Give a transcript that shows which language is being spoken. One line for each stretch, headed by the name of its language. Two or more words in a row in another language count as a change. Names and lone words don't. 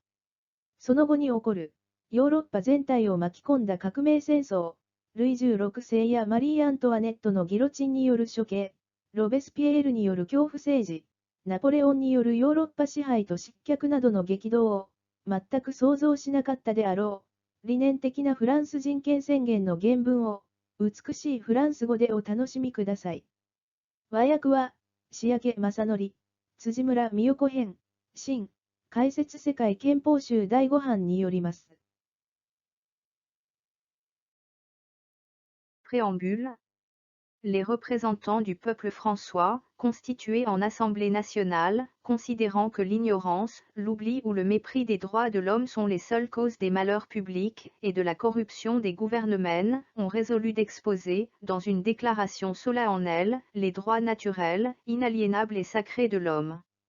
Japanese: その後に起こる、ヨーロッパ全体を巻き込んだ革命戦争、ルイ16世やマリー・アントワネットのギロチンによる処刑、ロベスピエールによる恐怖政治、ナポレオンによるヨーロッパ支配と失脚などの激動を、全く想像しなかったであろう、理念的なフランス人権宣言の原文を、美しいフランス語でお楽しみください。和訳は、志明正則、辻村美代子編、新、解説世界憲法集第5版によります。
French: Préambule. Les représentants du peuple françois, constitués en Assemblée nationale, considérant que l'ignorance, l'oubli ou le mépris des droits de l'homme sont les seules causes des malheurs publics et de la corruption des gouvernements, ont résolu d'exposer, dans une déclaration solennelle, les droits naturels, inaliénables et sacrés de l'homme.